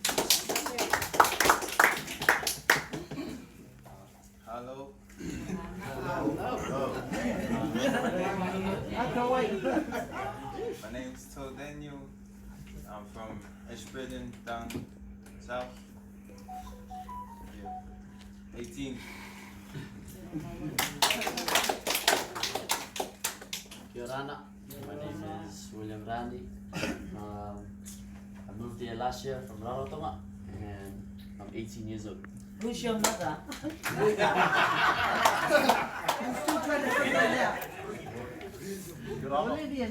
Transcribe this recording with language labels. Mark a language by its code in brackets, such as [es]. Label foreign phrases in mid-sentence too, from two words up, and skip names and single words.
[en] Hello. Hello. My name is Toe Daniel. I'm from Ashburton down south. Yeah. 18. [mi] Kia ora ana. [en] My name is William Randi. I moved here last year from Rarotonga and I'm 18 years old. Who's your mother? Bolivian.